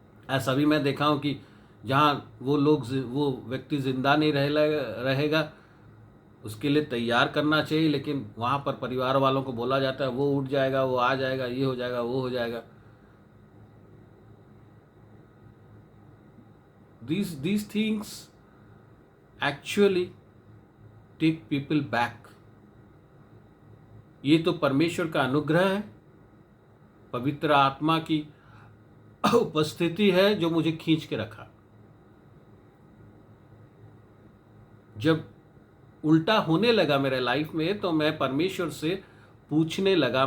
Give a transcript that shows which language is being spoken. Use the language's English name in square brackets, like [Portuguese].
[Hindi] ऐसा भी मैं देखा हूँ कि जहाँ वो व्यक्ति जिंदा नहीं रहेगा, उसके लिए तैयार करना चाहिए, लेकिन वहाँ पर परिवार वालों को बोला जाता है वो उठ जाएगा, वो आ जाएगा, ये हो जाएगा, वो हो जाएगा। [English] These things actually take people back. [Hindi] ये तो परमेश्वर का अनुग्रह है, पवित्र आत्मा की उपस्थिति है जो मुझे खींच के रखा। जब उल्टा होने लगा मेरे लाइफ में, तो मैं परमेश्वर से पूछने लगा।